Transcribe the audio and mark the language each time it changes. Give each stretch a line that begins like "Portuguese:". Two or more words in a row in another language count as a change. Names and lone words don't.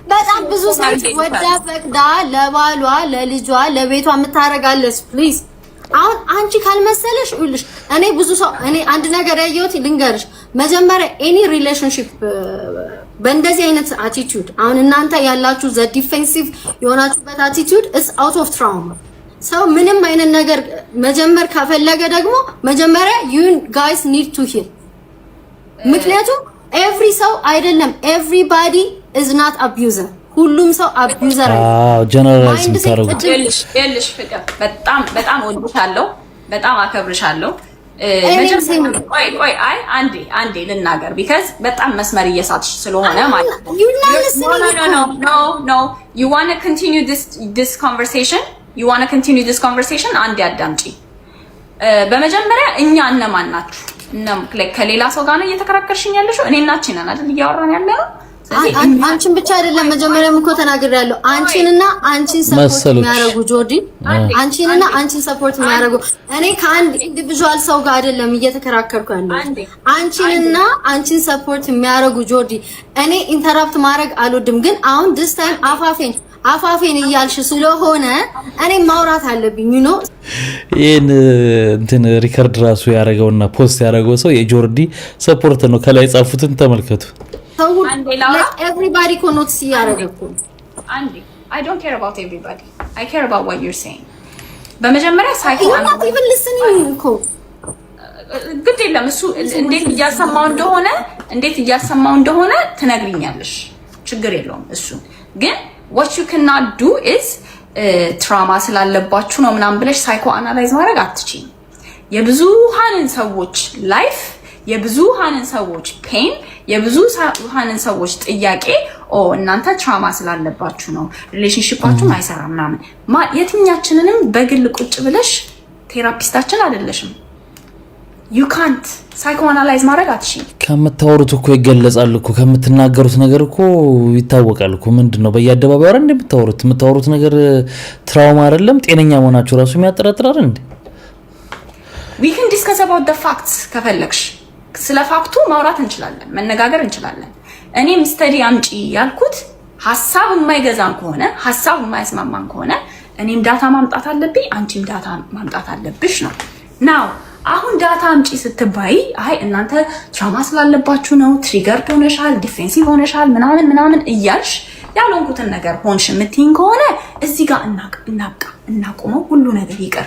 Amharic: በጣም ብዙ ሴት ወዳ ፈቅዳ ለባሏ ለልጇ ለቤቷ የምታረጋለች። ፕሊዝ አሁን አንቺ ካልመሰለሽ ይልሽ እኔ ብዙ ሰው እኔ አንድ ነገር ያየሁት ልንገርሽ። መጀመሪያ
English: any relationship
Amharic: በእንደዚህ አይነት አቲቲዩድ አሁን እናንተ ያላችሁ
English: the defensive
Amharic: የሆናችሁበት አቲቲዩድ
English: is out of trauma።
Amharic: ሰው ምንም አይነት ነገር መጀመር ከፈለገ ደግሞ መጀመሪያ
English: you guys need to heal።
Amharic: ምክንያቱም ኤቭሪ ሰው አይደለም
English: everybody is not abuser።
Amharic: ሁሉም ሰው አቢዩዘር አይደለም። ጀነራላይዝ የምታረጉ ልሽ ፍቅር በጣም ወድሻለሁ፣ በጣም አከብርሻለሁ። ቆይ አንዴ ልናገር ቢካዝ በጣም መስመር እየሳትሽ ስለሆነ ማለት ነው።
English: No, you want to continue this conversation
Amharic: አንዴ አዳምጪ። በመጀመሪያ እኛ እነማን ናችሁ? ከሌላ ሰው ጋር ነው እየተከራከርሽኝ ያለሽው? እኔና አንቺ ነን አይደል እያወራን ያለነው? አንቺን ብቻ አይደለም መጀመሪያም እኮ ተናግሬያለሁ። አንቺንና አንቺን ሰፖርት የሚያደርጉ ጆርዲ፣ አንቺንና አንቺን ሰፖርት የሚያደርጉ እኔ ከአንድ ኢንዲቪጁዋል ሰው ጋር አይደለም እየተከራከርኩ ያለው። አንቺንና አንቺን ሰፖርት የሚያደርጉ ጆርዲ፣ እኔ ኢንተራፕት ማድረግ አልወድም፣ ግን አሁን
English: this time
Amharic: አፋፌን እያልሽ ስለሆነ እኔ ማውራት አለብኝ።
English: you know
Amharic: ይሄን እንትን ሪከርድ ራሱ ያደረገውና ፖስት ያደረገው ሰው የጆርዲ ሰፖርት ነው። ከላይ ጻፉትን ተመልከቱ።
English: everybody could not see ያደረገው I don't care about everybody. I care about what you're saying.
Amharic: በመጀመሪያ ሳይኮ
English: not even listening
Amharic: እኮ ግድ የለም እሱ እንዴት እያሰማው እንደሆነ ትነግሪኛለሽ ችግር የለውም እሱ ግን
English: what you cannot do is
Amharic: ትራውማ ስላለባችሁ ነው ምናምን ብለሽ
English: psycho analyze
Amharic: ማድረግ አትችይም የብዙሃንን ሰዎች ላይፍ የብዙሃንን ሰዎች ፔን የብዙሃንን ሰዎች ጥያቄ እናንተ ትራውማ ስላለባችሁ ነው ሪሌሽንሺፓችሁ አይሰራም ምናምን የትኛችንንም በግል ቁጭ ብለሽ ቴራፒስታችን አይደለሽም
English: you can't psychoanalyze
Amharic: ማድረግ አትችይም ከምታወሩት እኮ ይገለጻል እኮ ከምትናገሩት ነገር እኮ ይታወቃል እኮ ምንድነው በየአደባባዩ አይደል እንደምታወሩት ነገር ትራውማ አይደለም ጤነኛ መሆናችሁ ራሱ የሚያጠራጥራል እንዴ
English: we can discuss about the facts
Amharic: ከፈለግሽ ስለ ፋክቱ ማውራት እንችላለን መነጋገር እንችላለን እኔም ስተዲ አምጪ ያልኩት ሐሳብ የማይገዛን ከሆነ ሐሳብ የማይስማማን ከሆነ እኔም ዳታ ማምጣት አለብኝ አንቺም ዳታ ማምጣት አለብሽ ነው now አሁን ዳታ አምጪ ስትባይ አይ እናንተ ትራውማ ስላለባችሁ ነው ትሪገር ሆነሻል ዲፌንሲቭ ሆነሻል ምናምን እያልሽ ያልሆንኩትን ነገር ሆንሽ የምትይኝ ከሆነ እዚህ ጋር እናቆመው ሁሉ ነገር ይቀር